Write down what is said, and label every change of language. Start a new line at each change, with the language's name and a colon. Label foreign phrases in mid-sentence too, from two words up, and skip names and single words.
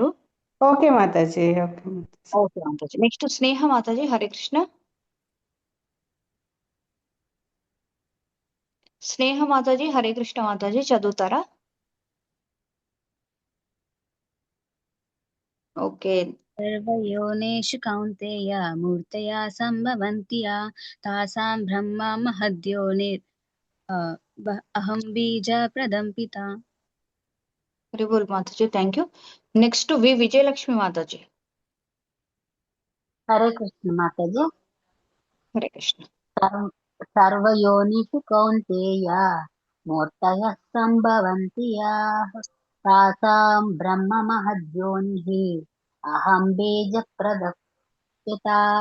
Telugu: ఓకే మాతాజీ. ఓకే మాతాజీ. నెక్స్ట్ స్నేహ మాతాజీ. హరే కృష్ణ. స్నేహ మాతాజీ. హరే కృష్ణ మాతాజీ చదువుతారా? ఓకే.
Sanskrit: सर्वयोनिषु कौन्तेय मूर्तया सम्भवन्ति या तासां ब्रह्म महद्योनिर् अहं बीजप्रदं पिता.
Telugu: హరి బోల్ మాతాజీ.
English: thank you.
Telugu: నెక్స్ట్ వి విజయలక్ష్మి మాతాజీ. హరే కృష్ణ మాతాజీ. హరే కృష్ణ.
Sanskrit: సర్వయోనిషు కౌంతేయ మూర్తయః సంభవంతి యాః తాసాం బ్రహ్మ మహద్యోనిః అహం బీజప్రదః పితా.